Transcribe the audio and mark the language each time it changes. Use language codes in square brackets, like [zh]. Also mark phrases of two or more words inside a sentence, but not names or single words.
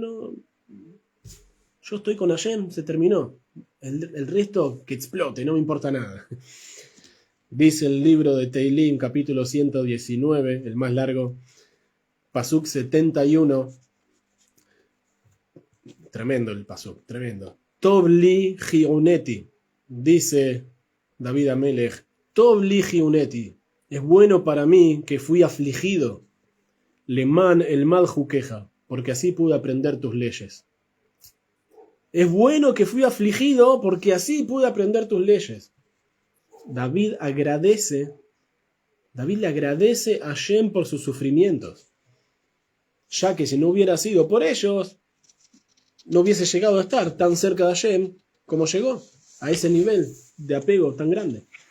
[es] Yo estoy con Hashem, se terminó. El resto que explote, no me importa nada. Dice el libro de Teilim, capítulo 119, el más largo, pasuk 71. Tremendo el pasuk, tremendo. [he] טוב לי עניתי, dice David Amelech, טוב לי עניתי. [es] Es bueno para mí que fui afligido, [he] למען אלמד חוקיך, [es] porque así pude aprender tus leyes. Es bueno que fui afligido porque así pude aprender tus leyes. David le agradece a Hashem por sus sufrimientos, ya que si no hubiera sido por ellos, no hubiese llegado a estar tan cerca de Hashem como llegó, a ese nivel de apego tan grande.